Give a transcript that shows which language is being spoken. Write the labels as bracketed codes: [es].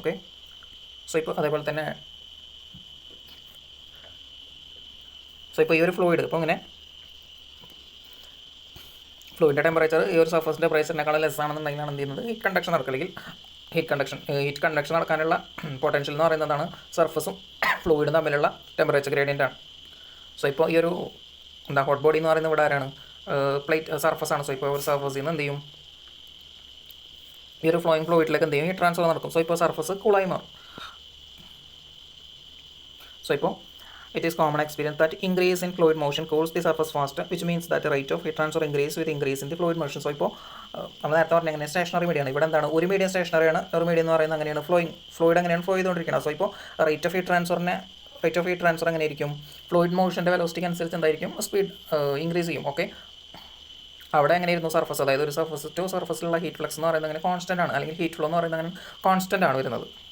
[ml] Okay, so ഇപ്പോൾ അതേപോലെ തന്നെ ഈ ഒരു ഫ്ലൂയിഡ് ഇപ്പോൾ ഇങ്ങനെ ഫ്ലൂയിഡിൻ്റെ ടെമ്പറേച്ചർ ഈ ഒരു സർഫസിൻ്റെ ടെമ്പറേച്ചറിനേക്കാളും ലെസ് ആണെന്നുണ്ടെങ്കിലാണ് എന്ത് ചെയ്യുന്നത്, ഹീറ്റ് കണ്ടക്ഷൻ നടക്കുക അല്ലെങ്കിൽ ഹീറ്റ് കണ്ടക്ഷൻ നടക്കാനുള്ള പൊട്ടൻഷ്യൽ എന്ന് പറയുന്നതാണ് സർഫസും ഫ്ലൂയിഡും തമ്മിലുള്ള ടെമ്പറേച്ചർ ഗ്രേഡിയൻ്റ് ആണ്. സോ ഇപ്പോൾ ഈ ഒരു ഹോട്ട് ബോഡി എന്ന് പറയുന്നത് ഇവിടെ ആരാണ്, പ്ലേറ്റ് സർഫസ് ആണ്. സോ ഇപ്പോൾ ഒരു സർഫസിൽ നിന്ന് എന്ത് ചെയ്യും, ഈ ഒരു ഫ്ലോയിങ് ഫ്ലൂയിഡിലേക്ക് എന്ത് ചെയ്യും, ഹീറ്റ് ട്രാൻസ്ഫർ നടക്കും. സോ ഇപ്പോൾ സർഫസ് കൂളായി മാറും. സോ ഇപ്പോൾ [en] it is common experience that increase in fluid motion cools the surface faster, which means that the rate of heat transfer increase with increase in the fluid motion. [ml] So ഇപ്പോൾ നമ്മൾ നേരത്തെ പറഞ്ഞ എങ്ങനെ stationery മീഡിയമാണ്, ഇവിടെ എന്താണ് ഒരു medium സ്റ്റേഷനറിയാണ്, ഒരു medium എന്ന് പറയുന്നത് അങ്ങനെയാണ് ഫ്ലൂയിഡ് അങ്ങനെയാണ് ഫ്ലോ ചെയ്തുകൊണ്ടിരിക്കുന്നത്. സോ ഇപ്പോൾ റേറ്റ് ഓഫ് ഹീറ്റ് ട്രാൻസ്ഫർ എങ്ങനെ ആയിരിക്കും, ഫ്ലൂയിഡ് മോഷൻ്റെ വെലോസിറ്റിക്ക് അനുസരിച്ച് എന്തായിരിക്കും സ്പീഡ് ഇൻക്രീസ് ചെയ്യും. ഓക്കെ, അവിടെ എങ്ങനെയായിരുന്നു സർഫസ്, അതായത് ഒരു സർഫസ് ടു സർഫസിലുള്ള ഹീറ്റ് ഫ്ലക്സ് എന്ന് പറയുന്നത് അങ്ങനെ കോൺസ്റ്റൻ്റ് ആണ്, അല്ലെങ്കിൽ ഹീറ്റ് ഫ്ലോ എന്ന് പറയുന്നത് അങ്ങനെ കോൺസ്റ്റൻ്റ് ആണ് വരുന്നത്.